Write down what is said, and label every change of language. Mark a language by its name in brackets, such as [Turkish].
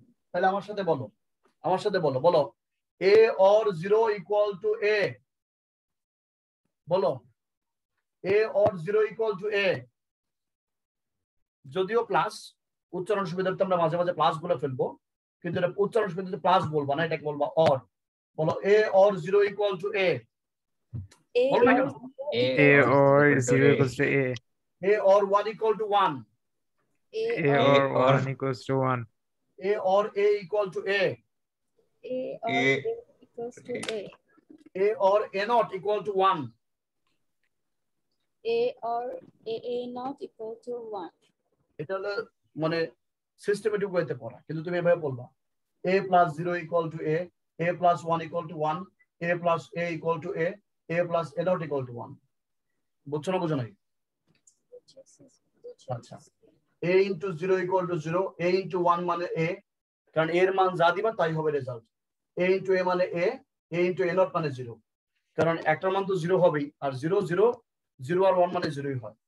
[Bangla] তাহলে আমার সাথে বলো, আমার সাথে বলো, বলো [English] a or 0 equal to a, বলো a or 0 equal to a। [Bangla] যদিও প্লাস উচ্চারণ সুবিধার্থে আমরা মাঝে মাঝে প্লাস বলে ফেলবো, কিন্তু এটা উচ্চারণ সুবিধার্থে প্লাস বলবা না, এটাকে বলবা or। [English] বলো a or 0 equal to a, [Bangla] বলো না কেন? [English] A or 0 equals to A. a or 1 equal to 1, A or 1 equals to 1. a or a equal to a, A or A equals to A. a or a not equal to 1, A or A not equal to 1. [Bangla] এটা হলো মানে systematic ওয়েতে পড়া, কিন্তু তুমি এভাবে বলবা [English] a plus 0 equal to a, a plus 1 equal to 1, [Bangla] a plus a equal to a plus a not equal to 1। বুঝছো না বুঝো নাই? আচ্ছা, [English] a into 0 equal to 0, [Bangla] a into 1 মানে a, কারণ এর মান যা দিবা তাই হবে রেজাল্ট। a into a মানে a into a not মানে 0, কারণ একটার মান তো 0 হবেই, আর 0 0 0 আর 1 মানে 0ই হয়।